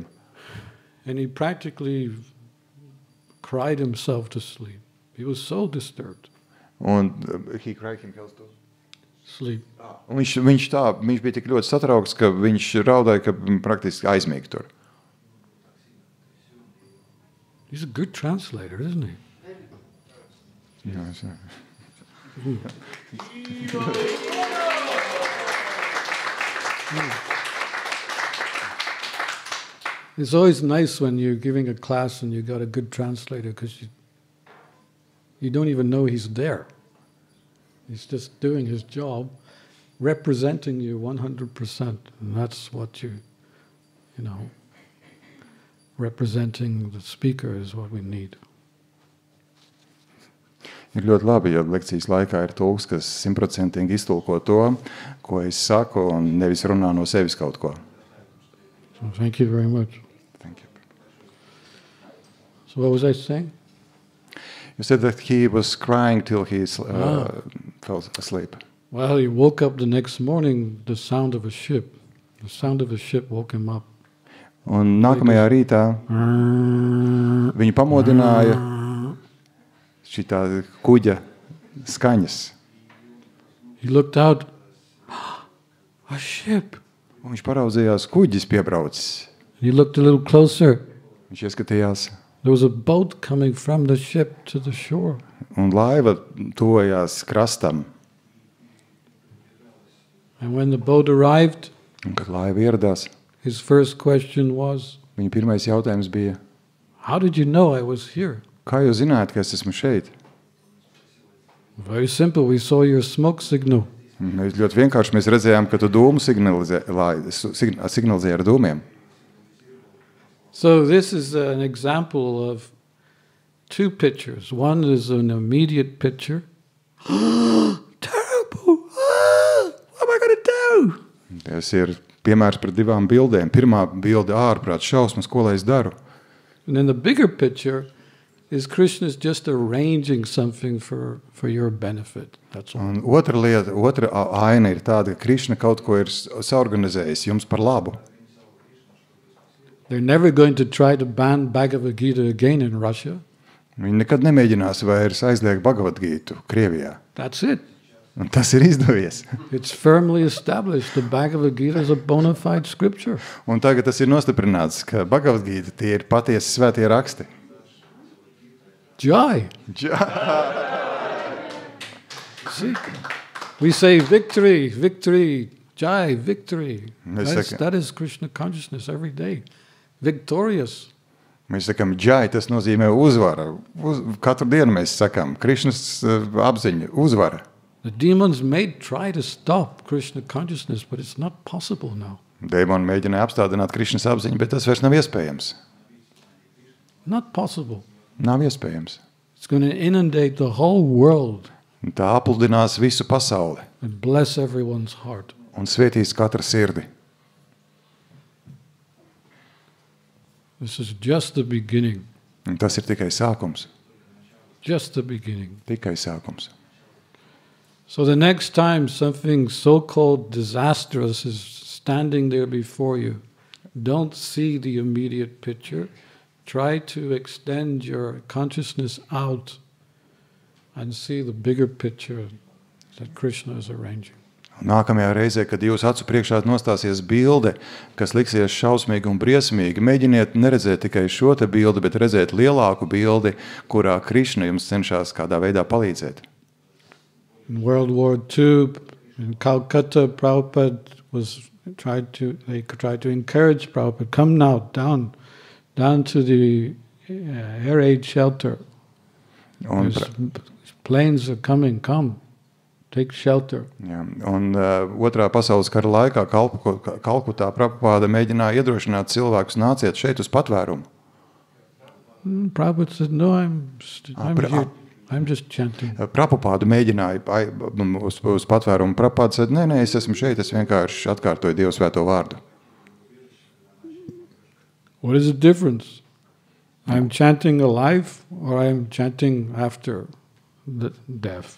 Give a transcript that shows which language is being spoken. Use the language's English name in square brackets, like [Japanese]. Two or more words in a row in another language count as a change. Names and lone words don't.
[English] And he practically cried himself to sleep. He was so disturbed. Un he cried himself to sleep. [Latvian] Un viņš bija tik ļoti satraukts, ka viņš raudāja, ka praktiski aizmīg tur. [English] He's a good translator, isn't he? Yes. It's always nice when you're giving a class and you got a good translator, because you don't even know he's there. He's just doing his job, representing you 100%. And that's what you know, representing the speaker is what we need. [Latvian] Ir ļoti labi, ja lekcijas laikā ir tulks, kas 100% iztulko to, ko es saku, un nevis runā no sevis kaut ko. [English] So thank you very much. Thank you. So what was I saying? You said that he was crying till he fell asleep. Well, he woke up the next morning, the sound of a ship. The sound of a ship woke him up. [Latvian] Un nākamajā rītā viņu pamodināja šitā kuģa skaņas. [English] He looked out. A ship. [Latvian] Un viņš paraudzījās, kuģis piebraucis. [English] He looked a little closer. [Latvian] Viņš ieskatījās. [English] There was a boat coming from the ship to the shore. [Latvian] Un laiva tuvojās krastam. [English] And when the boat arrived, [Latvian] un kad laiva ieradās, [English] his first question was, [Latvian] viņa pirmais jautājums bija, [English] how did you know I was here? [Latvian] Kā jūs zināt, ka es esmu šeit? [English] Very simple, we saw your smoke signal. [Latvian] Ļoti vienkārši mēs redzējām, ka tu dūmu signalizēji ar dūmiem. [English] So this is an example of two pictures. One is an immediate picture. Terrible! What am I going to do? [Latvian] Tas ir piemērs par divām bildēm. Pirmā bilde ārprāt šausmas, ko lai es daru. [English] And then the bigger picture is Krishna's just arranging something for your benefit. That's all. [Latvian] Un otra aina ir tāda, ka Krišna kaut ko ir saorganizējis jums par labu. [English] They're never going to try to ban Bhagavad Gita again in Russia. [Latvian] Viņi nekad nemēģinās vairs aizliegt Bhagavad Gītu Krievijā. [English] That's it. [Latvian] Un tas ir izdevies. [English] It's firmly established. The Bhagavad Gita is a bona fide scripture. [Latvian] Un tagad tas ir nostiprināts, ka Bhagavad Gīta tie ir patiesi svētie raksti. [English] Jai. See, we say victory, victory, Jai, victory. That is Krishna consciousness every day. Victorious. [Latvian] Mēs sakām, Jai, tas nozīmē uzvara. Katru dienu mēs sakām, Krišnas apziņa, uzvara. [English] The demons may try to stop Krishna consciousness, but it's not possible now. [Latvian] Dēmoni mēģināja apstādināt Krišnas apziņu, bet tas vairs nav iespējams. [English] Not possible. [Latvian] Nav iespējams. [English] It's going to inundate the whole world. [Latvian] Un tā apludinās visu pasauli. [English] And bless everyone's heart. [Latvian] Un svētīs katra sirdi. [English] This is just the beginning. [Latvian] Un tas ir tikai sākums. [English] Just the beginning. [Latvian] Tikai sākums. [English] So the next time something so-called disastrous is standing there before you, don't see the immediate picture. Try to extend your consciousness out and see the bigger picture that Krishna is arranging. [Latvian] Nākamajā reizē, kad jūs acu priekšā nostāsies bilde, kas liksies šausmīgi un briesmīgi, mēģiniet neredzēt tikai šo te bildi, bet redzēt lielāku bildi, kurā Krišna jums cenšas kādā veidā palīdzēt. [English] In World War II, in Calcutta, Prabhupada tried to encourage Prabhupada, come now, down to the air aid shelter. Planes are coming, come, take shelter. [Latvian] Jā, un otrā pasaules kara laikā Kalkutā Prabhupada mēģināja iedrošināt cilvēkus, nāciet šeit uz patvērumu. [English] Prabhupada said, no, I'm just chanting. [Latvian] Prabhupada mēģināja uz patvērumu. Prabhupada said, nē, es esmu šeit, es vienkārši atkārtoju Dievu svēto vārdu. [English] What is the difference? I'm chanting alive or I'm chanting after the death?